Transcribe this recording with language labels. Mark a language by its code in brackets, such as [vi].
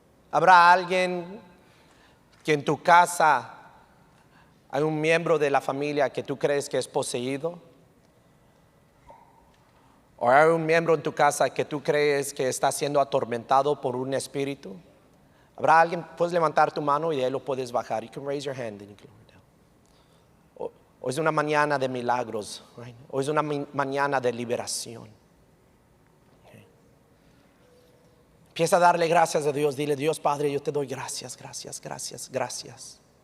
[es] ¿Habrá alguien que en tu casa hay un miembro de la familia que tú crees que es poseído? ¿O hay un miembro en tu casa que tú crees que está siendo atormentado por un espíritu? ¿Habrá alguien? Puedes levantar tu mano y de ahí lo puedes bajar. [en] You can raise your hand and you can lower it down. [es] Hoy es una mañana de milagros, right? Hoy es una mañana de liberación. Empieza a darle gracias a Dios. Dile, Dios Padre, yo te doy gracias, gracias, gracias, gracias.